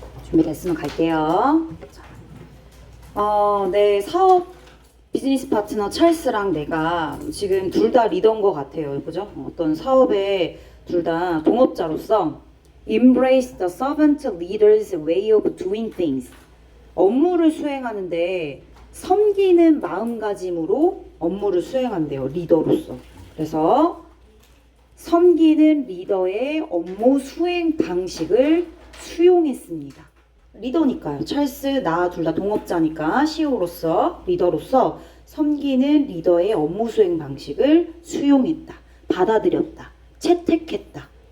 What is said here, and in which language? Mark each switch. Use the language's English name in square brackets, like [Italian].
[Korean] 준비됐으면 갈게요. 네, 사업 비즈니스 파트너 찰스랑 내가 지금 둘 다 리더인 것 같아요. 그죠? 어떤 사업에 둘 다 동업자로서 [English] Embrace the servant leader's way of doing things. [Korean] 업무를 수행하는데 섬기는 마음가짐으로 업무를 수행한대요. 리더로서. 그래서 섬기는 리더의 업무 수행 방식을 수용했습니다. 리더니까요. 찰스, 나 둘 다 동업자니까 CEO로서, 리더로서 섬기는 리더의 업무 수행 방식을 수용했다. 받아들였다. 채택했다.